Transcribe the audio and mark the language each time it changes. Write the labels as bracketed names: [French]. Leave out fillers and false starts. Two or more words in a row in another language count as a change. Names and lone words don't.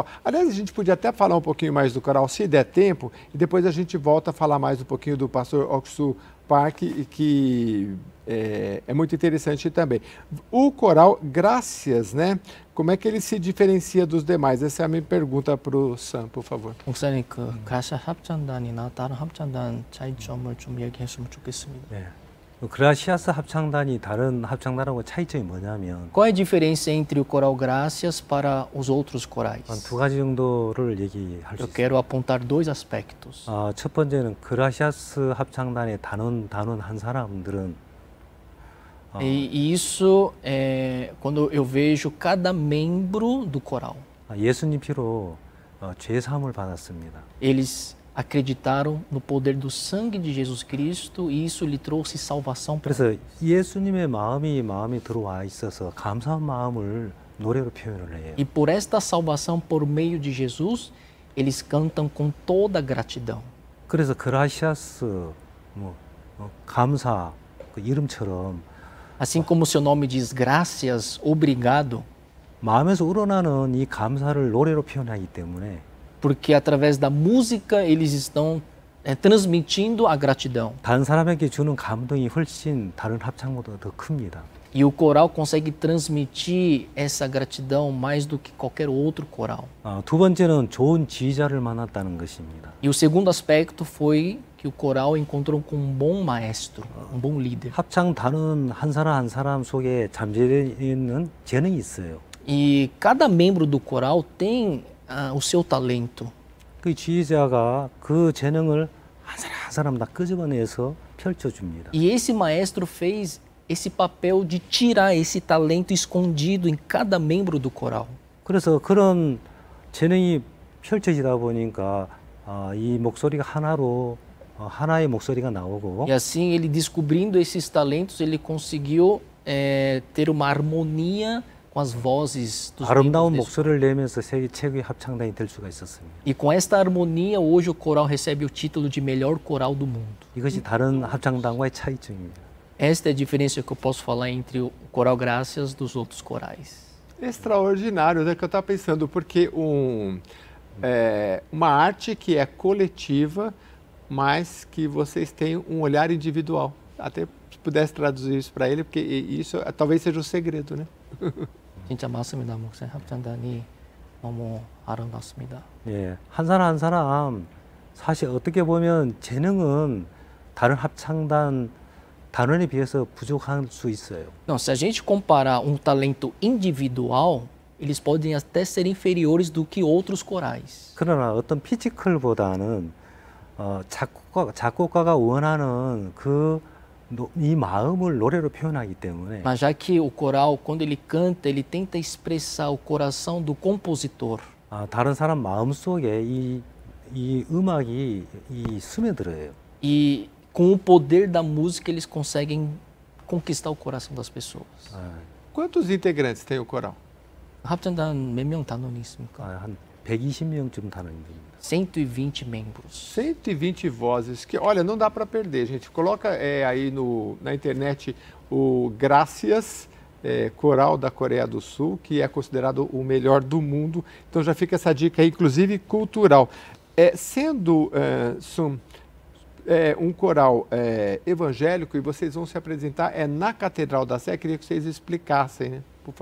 [Portuguese] Aliás, a gente podia até falar um pouquinho mais do coral, se der tempo, e depois a gente volta a falar mais um pouquinho do pastor Oksu Park, que é muito interessante também. O coral Graças, né? Como é que ele se diferencia dos demais? Essa é a minha pergunta para o Sam, por favor. [Korean] 목사님, 그 그라시아스 합창단이나 다른 합창단 차이점을 좀 얘기했으면 좋겠습니다. 네. 그라시아스 합창단이 다른 합창단하고 차이점이 뭐냐면 [Portuguese] Qual é a diferença entre o coral Graças para os outros corais? [Korean] 한 2가지 정도를 얘기할 수 [Portuguese] Eu [Korean] 있습니다. [Portuguese] quero apontar 2 aspectos. [Korean] 첫 번째는 그라시아스 합창단의 단원 한 사람들은 [Portuguese] E isso é quando eu vejo cada membro do coral. [Korean] 예수님 피로 죄 사함을 받았습니다. [Portuguese] Eles acreditaram no poder do sangue de Jesus Cristo e isso lhe trouxe salvação. [Korean] 그래서 예수님의 마음이 들어와 있어서 감사한 마음을 노래로 표현을 해요. [Portuguese] E por esta salvação por meio de Jesus, eles cantam com toda gratidão. [Korean] 그래서 그라시아스 감사 그 이름처럼 [Portuguese] Assim como seu nome diz graças, obrigado, [Korean] 마음에서 우러나는 이 감사를 노래로 표현하기 때문에 [Portuguese] porque através da música eles estão transmitindo a gratidão. [Korean] 다른 사람에게 주는 감동이 훨씬 다른 합창보다 더 큽니다. [Portuguese] E o coral consegue transmitir essa gratidão mais do que qualquer outro coral. [Korean] 두 번째는 좋은 지휘자를 만났다는 것입니다. [Portuguese] E o segundo aspecto foi que o coral encontrou com um bom maestro, um bom líder. [Korean] 합창 단원 한 사람 속에 잠재되어 있는 재능이 있어요. [Portuguese] E cada membro do coral tem o seu talento. [Korean] 그 지휘자가 그 재능을 한 사람 다 끄집어내서 펼쳐줍니다. [Portuguese] E esse maestro fez esse papel de tirar esse talento escondido em cada membro do coral. [Korean] 그래서 그런 재능이 펼쳐지다 보니까 이 목소리가 하나의 목소리가 나오고 [Portuguese] E assim, ele descobrindo esses talentos, ele conseguiu ter uma harmonia com as vozes dos [Korean] 아름다운 [Portuguese] membros desse [Korean] 목소리를 내면서 세계 최고의 합창단이 될 수가 있었습니다. [Portuguese] E com esta harmonia, hoje o coral recebe o título de melhor coral do mundo. [Korean] 이것이 다른 합창단과의 차이점입니다. [Portuguese] Esta é a diferença que eu posso falar entre o coral Graças dos outros corais. Extraordinário, né? Que eu estava pensando, porque uma arte que é coletiva, mas que vocês têm um olhar individual. Até se pudesse traduzir isso para ele, porque isso talvez seja o segredo, né? [Korean] 진짜 맞습니다, 목사님. 합창단이 너무 아름답습니다. 예, 한 사람 사실 어떻게 보면 재능은 다른 합창단 단원에 비해서 부족할 수 있어요. [Portuguese] Não, se a gente comparar um talento individual, eles podem até ser inferiores do que outros corais. [Korean] 그러나 어떤 피지컬보다는 작곡가가 원하는 이 마음을 노래로 표현하기 때문에 [Portuguese] Mas já que o coral, quando ele canta, ele tenta expressar o coração do compositor. [Korean] 다른 사람 마음 속에 이 음악이 스며들어요. [Portuguese] E com o poder da música, eles conseguem conquistar o coração das pessoas. Quantos integrantes tem o coral? [Korean] 합창단 몇 명 단원이 있습니까? 한 120명쯤 단원이 됩니다. [Portuguese] 120 membros. 120 vozes, que olha, não dá para perder, gente. Coloca aí na internet o Graças, coral da Coreia do Sul, que é considerado o melhor do mundo. Então já fica essa dica aí, inclusive cultural. Sendo um coral evangélico e vocês vão se apresentar na Catedral da Sé, queria que vocês explicassem, né?